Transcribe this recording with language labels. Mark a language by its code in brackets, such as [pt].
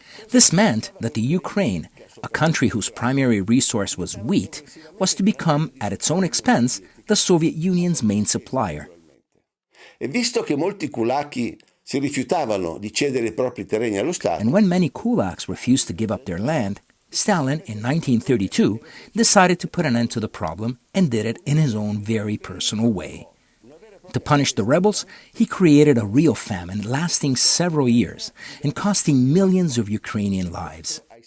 [en] This meant that the Ukraine, a country whose primary resource was wheat, was to become, at its own expense, the Soviet Union's main supplier. [it] E visto che molti kulaki si rifiutavano di cedere i propri terreni allo Stato, [en] and when many kulaks refused to give up their land, Stalin, in 1932, decided to put an end to the problem and did it in his own very personal way. To punish the rebels, he created a real famine lasting several years and costing millions of Ukrainian lives.